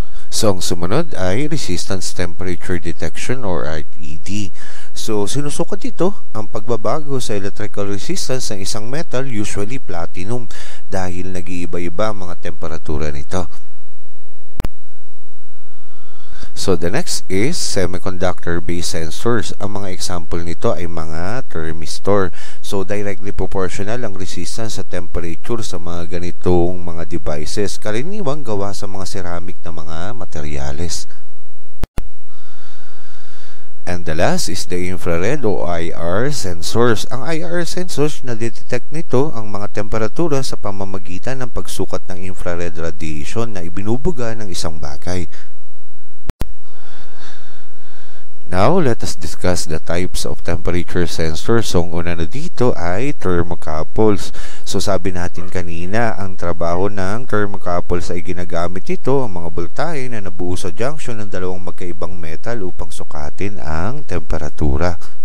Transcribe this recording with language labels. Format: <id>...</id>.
<tl>So, ang sumunod ay resistance temperature detection or RTD. So, sinusukat ito ang pagbabago sa electrical resistance ng isang metal, usually platinum, dahil nag-iiba-iba ang mga temperatura nito.</tl> <en>So, the next is semiconductor-based sensors.</en> <tl>Ang mga example nito ay mga thermistor. So, directly proportional ang resistance sa temperature sa mga ganitong mga devices. Karaniwang gawa sa mga ceramic na mga materyales.</tl> <en>And the last is the infrared o IR sensors.</en> <tl>Ang IR sensors, na-detect nito ang mga temperatura sa pamamagitan ng pagsukat ng infrared radiation na ibinubuga ng isang bagay.</tl> <en>Now, let us discuss the types of temperature sensors.</en> <tl>So, ang una na dito ay thermocouples. So, sabi natin kanina, ang trabaho ng thermocouples ay ginagamit ito ang mga voltahe na nabuo sa junction ng dalawang magkaibang metal upang sukatin ang temperatura.</tl>